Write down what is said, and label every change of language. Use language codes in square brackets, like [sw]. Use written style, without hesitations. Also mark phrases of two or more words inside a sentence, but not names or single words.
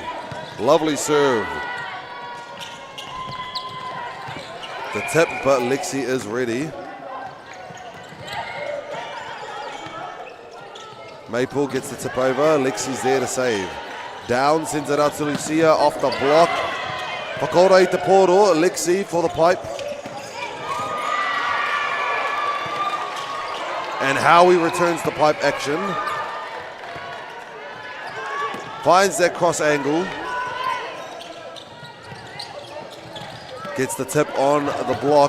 [en] Lovely serve. The tip, but Lexi is ready. Maple gets the tip over. Lexi's there to save. Down, sends it out to Lucia off the block. [mi] Whakaora i te poro. [en] Lexi for the pipe. And Howie returns the pipe action. Finds that cross angle. Gets the tip on the block.